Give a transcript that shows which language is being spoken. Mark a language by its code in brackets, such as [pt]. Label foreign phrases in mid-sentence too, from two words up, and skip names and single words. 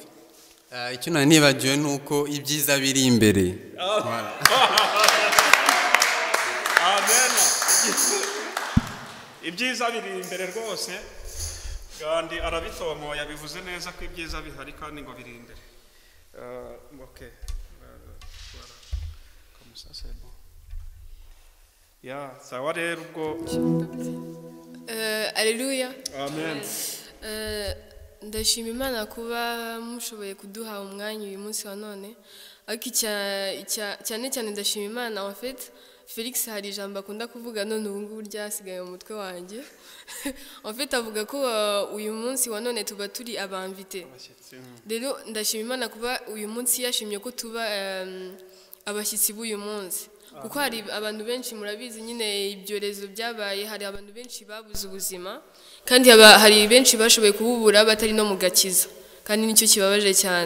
[rw] Icyo nari nibagiwe nuko ibyiza biri imbere. Amen. Ibyiza biri imbere rwose. Gandhi arabitomoye, yabivuze neza ko ibyiza bihari kandi ngo biri imbere. [fr] Okay. Comme ça c'est bon. [rw] Sawa rero ubwo. Alléluia. Amen. Ndashima Imana kuba mushoboye kuduha umwanya uyu munsi wa none. Ariko cyane cyane ndashima Imana [fr] en fait [rw] Felix hari ijambo akunda kuvuga none ubu ngubu ryasigaye mu mutwe wanjye. [fr] En fait [rw] avuga ko uyu munsi wa none tuba turi abamvite. Rero ndashima Imana kuba uyu munsi yashimye ko tuba abashyitsi b'uyu munsi. Kuko hari abantu benshi murabizi nyine ibyorezo byabaye, hari abantu benshi babuze ubuzima kandi hari benshi bashoboye kububura batari no mu gakiza, kandi nicyo kibabaje cyane.